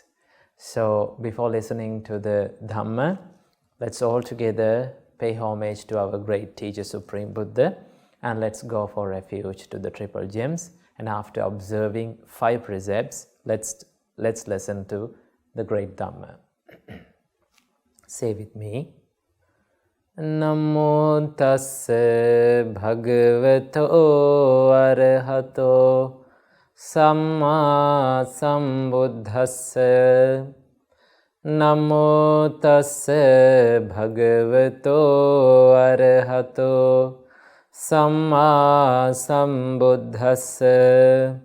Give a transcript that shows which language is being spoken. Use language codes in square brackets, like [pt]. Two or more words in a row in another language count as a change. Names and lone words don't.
[en] So, before listening to the Dhamma, let's all together pay homage to our great teacher, Supreme Buddha, and let's go for refuge to the Triple Gems. And after observing 5 precepts, let's listen to the great Dhamma. Say with me. [pi] Namo tassa bhagavato arahato Samma sambuddhassa. Namo tassa bhagavato arahato Samma sambuddhassa.